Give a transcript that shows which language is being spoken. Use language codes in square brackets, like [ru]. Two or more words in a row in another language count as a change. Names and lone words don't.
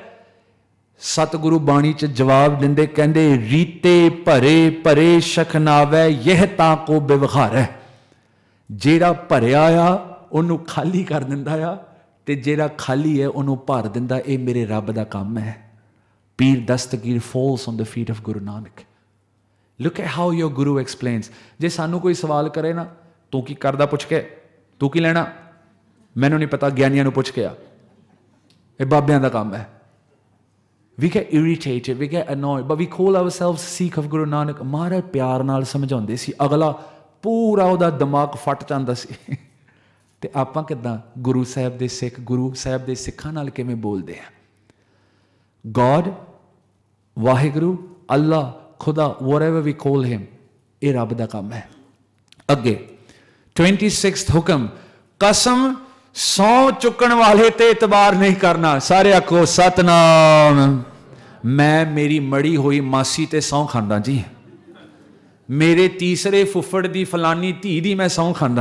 [pa] ਸਤਿਗੁਰੂ ਬਾਣੀ 'ਚ ਜਵਾਬ ਦਿੰਦੇ ਕਹਿੰਦੇ, ਰੀਤੇ ਭਰੇ ਭਰੇ ਸ਼ਖਨਾਵੈ ਯਹ ਤਾਂ ਕੋ ਬਿਵਹਾਰ ਹੈ. ਜਿਹੜਾ ਭਰਿਆ ਆ ਉਹਨੂੰ ਖਾਲੀ ਕਰ ਦਿੰਦਾ ਆ, ਤੇ ਜਿਹੜਾ ਖਾਲੀ ਹੈ ਉਹਨੂੰ ਭਰ ਦਿੰਦਾ. ਇਹ ਮੇਰੇ ਰੱਬ ਦਾ ਕੰਮ ਹੈ. [en] Pir Dastagir falls on the feet of Guru Nanak. Look at how your guru explains. [pa] ਜੇ ਸਾਨੂੰ ਕੋਈ ਸਵਾਲ ਕਰੇ ਨਾ, ਤੂੰ ਕੀ ਕਰਦਾ ਪੁੱਛ ਕੇ, ਤੂੰ ਕੀ ਲੈਣਾ, ਮੈਨੂੰ ਨਹੀਂ ਪਤਾ, ਗਿਆਨੀਆਂ ਨੂੰ ਪੁੱਛ ਕੇ ਆ, ਇਹ ਬਾਬਿਆਂ ਦਾ ਕੰਮ ਹੈ. [en] We get irritated, we get annoyed, but we call ourselves Sikh of Guru Nanak. [pa] ਮਹਾਰਾਜ ਪਿਆਰ ਨਾਲ ਸਮਝਾਉਂਦੇ ਸੀ, ਅਗਲਾ ਪੂਰਾ ਉਹਦਾ ਦਿਮਾਗ ਫਟ ਜਾਂਦਾ ਸੀ. ਤੇ ਆਪਾਂ ਕਿੱਦਾਂ ਗੁਰੂ ਸਾਹਿਬ ਦੇ ਸਿੱਖ, ਗੁਰੂ ਸਾਹਿਬ ਦੇ ਸਿੱਖਾਂ ਨਾਲ ਕਿਵੇਂ ਬੋਲਦੇ ਆ? God, ਵਾਹਿਗੁਰੂ, ਅੱਲਾ, ਖੁਦਾ, [en] whatever we call him, [pa] ਇਹ ਰੱਬ ਦਾ ਕੰਮ ਹੈ. ਅੱਗੇ 26th ਹੁਕਮ, ਕਸਮ ਸੌ ਚੁੱਕਣ ਵਾਲੇ ਤੇ ਇਤਬਾਰ ਨਹੀਂ ਕਰਨਾ. ਸਾਰੇ ਆਖੋ ਸਤਨਾਮ. ਮੈਂ ਮੇਰੀ ਮੜੀ ਹੋਈ ਮਾਸੀ ਤੇ ਸਹੁੰ ਖਾਂਦਾ ਜੀ, ਮੇਰੇ ਤੀਸਰੇ ਫੁੱਫੜ ਦੀ ਫਲਾਨੀ ਧੀ ਦੀ ਮੈਂ ਸਹੁੰ ਖਾਂਦਾ.